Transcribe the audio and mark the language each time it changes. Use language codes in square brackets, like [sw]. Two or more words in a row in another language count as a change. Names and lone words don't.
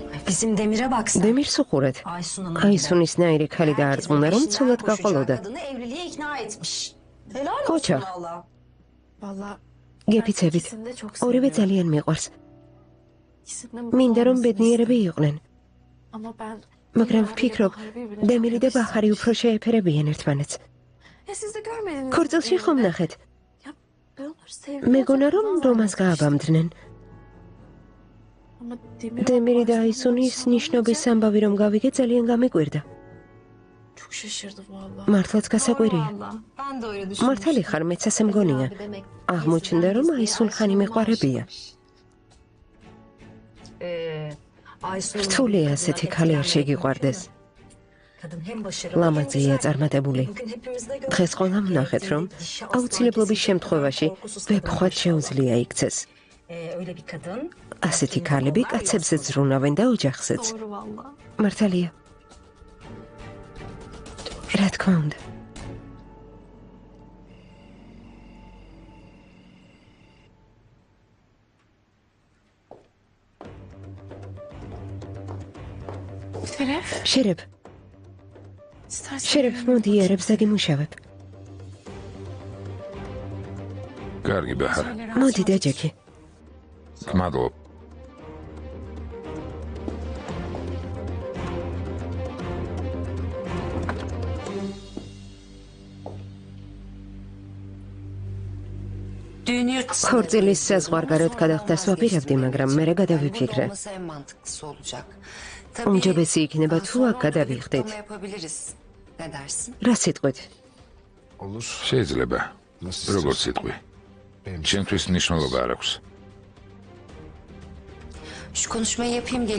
[tr] Bizim Demir'e baksana. [ka] დემირს უყურეთ. აისუნის ნაირი ქალი დაარწმუნა, რომ ცოლად გაყოლოდა. [tr] Kadını evliliğe ikna etmiş. Helal Koça. olsun valla. Valla [ka] გეფიცებით. [tr] ikisini de çok [ka] ორივე [tr] seviyorum. [ka] ძალიან მიყვარს. [tr] İkisinin de mutlu [ka] მინდა რომ [tr] olmasını [ka] ბედნიერები [tr] isterim. [ka] იყვნენ. [tr] Ama ben [ka] მაგრამ [tr] Bahar ile [ka] ვფიქრობ, [tr] Bahar'ı birbirine [ka] დემირი და çok ბახარი უფრო [tr] yakıştırmış. [ka] შეეფერებიან ერთმანეთს. [tr] Siz de görmediniz. [ka] ქორწილში ხომ ნახეთ? [tr] Ya ben onları sevdim. [ka] მეგონა რომ რომას გააბამდნენ. Ama დემირი და აისუნის ნიშნობის ამბავი რომ გავიგე ძალიან გამიკვირდა. [tr] Çok şaşırdım valla. [ka] მართლაც გასაკვირია. [tr] Valla. Ben de öyle [ka] მართალი ხარ, მეც ასე მგონია. აღმოჩნდა რომ აისუნ ხანი მეყვარებია. რთულია ასეთი ქალი არ შეგიყვარდეს. ლამაზია წარმატებული. დღეს ყველამ ვნახეთ, რომ აუცილებლობის შემთხვევაში ვეფხვად შეუძლია იქცეს. ასეთი ქალები კაცებზე ზრუნავენ და ოჯახზეც. [tr] Doğru valla. [ka] მართალია. რა თქმა უნდა. Şeref. შერებ, İstersen შერებ, მოდი იარებს და გიმუშავებ. კარგი ბაჰარ. მოდი დაჯექი. მადლობ. [tr] Düğün yurt dışında. [ka] ქორწილის საზღვარგარეთ გადახდას ვაპირებდი, მაგრამ მერე გადავიფიქრე. [tr] Olması en mantıklısı olacak. [ka] უმჯობესი იქნება თუ აქ გადავიხდით. [tr] Yapabiliriz. Ne dersin? [ka] რა სიტყვით? შეიძლება. როგორც სიტყვი. ჩემთვის მნიშვნელობა არ აქვს. [tr] Şu konuşmayı yapayım geliyorum.